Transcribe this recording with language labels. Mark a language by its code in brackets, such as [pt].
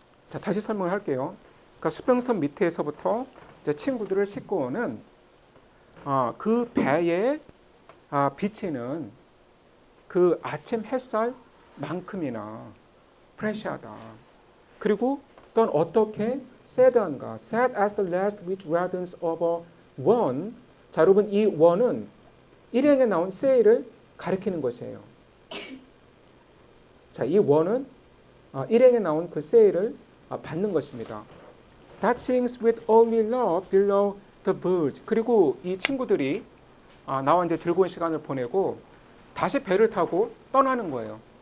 [ko] 자, 다시 설명을 할게요. 그러니까 수평선 밑에서부터 이제 친구들을 싣고 오는 그 배에 비치는 그 아침 햇살만큼이나 프레시하다. 그리고 또한 어떻게 sad한가? [en] Sad as the last which reddens over one. [ko] 자, 여러분 이 one은 일행에 나온 say를 가리키는 것이에요. 자, 이 one은 일행에 나온 그 say를 받는 것입니다. [en] That sings with only love below the verge. [ko] 그리고 이 친구들이 나와 이제 즐거운 시간을 보내고 다시 배를 타고 떠나는 거예요.